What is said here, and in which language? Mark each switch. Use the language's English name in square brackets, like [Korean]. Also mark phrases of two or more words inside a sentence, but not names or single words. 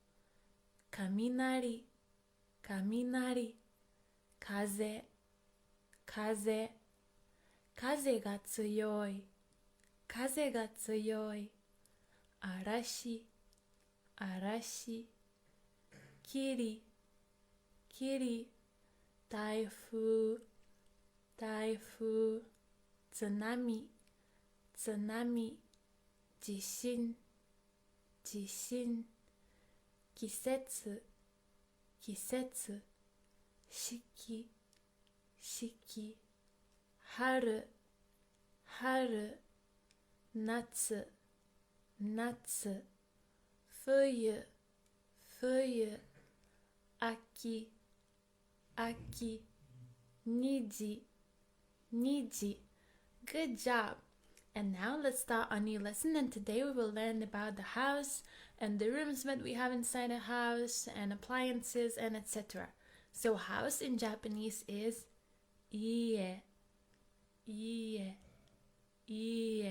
[Japanese] 雷、雷、風、風、風が強い、風が強い、嵐、嵐、霧、霧、台風、台風、津波、津波、地震、地震、 季節季節四季四季春春夏夏冬冬秋秋虹虹 [English] Good job! And now let's start our new lesson, and today we will learn about the house and the rooms that we have inside a house and appliances and etc. So house in Japanese is [Japanese] 家 家 家.